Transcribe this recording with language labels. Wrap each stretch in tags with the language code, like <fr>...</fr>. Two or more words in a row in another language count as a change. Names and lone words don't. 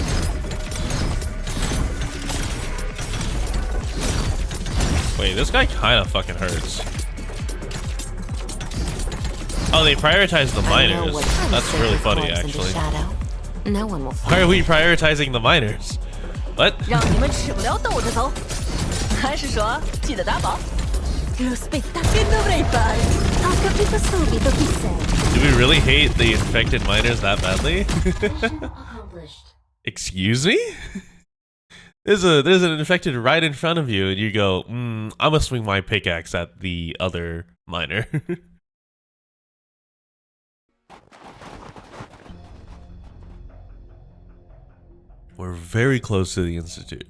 <en>Wait, this guy kind of fucking hurts. Oh, they prioritize the I know miners. what kind of That's really sacred funny, corpse into actually. shadow. No one will. Why are we prioritizing the miners? What?</en> <zh>让你们吃不了兜着走，还是说记得打包？</zh> <it>Lo spettacolo dovrei fare. Ho capito subito chi sei.</it> <en>Do we really hate the infected miners that badly? Mission accomplished. Excuse me? There's an infected right in front of you, and you go, I'm gonna swing my pickaxe at the other miner. We're very close to the Institute.</en>